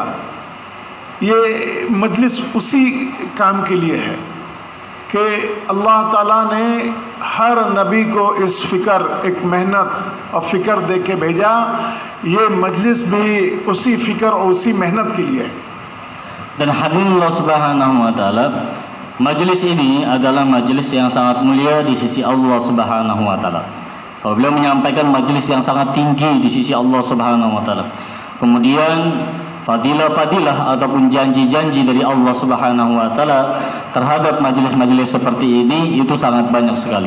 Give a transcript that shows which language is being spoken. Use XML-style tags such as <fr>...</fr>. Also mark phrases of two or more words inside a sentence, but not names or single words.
<hi>ये मजलिस उसी काम के लिए है कि</hi> <ar>الله تعالى</ar> <hi>ने हर नबी को इस फ़िक्र, एक मेहनत और फ़िक्र दे के भेजा। ये मजलिस भी उसी फ़िक्र और उसी मेहनत के लिए है।</hi> <id>Dan hadirin</id> <ar>الله سبحانه وتعالى,</ar> <id>Majelis ini adalah majelis yang sangat mulia di sisi</id> <ar>الله سبحانه وتعالى.</ar> <id>Kalau beliau menyampaikan majelis yang sangat tinggi di sisi</id> <ar>الله سبحانه وتعالى.</ar> <id>Kemudian fadilah-fadilah ataupun janji-janji dari</id> <ar>الله سبحانه وتعالى</ar> <id>terhadap majelis-majelis seperti ini itu sangat banyak sekali.</id>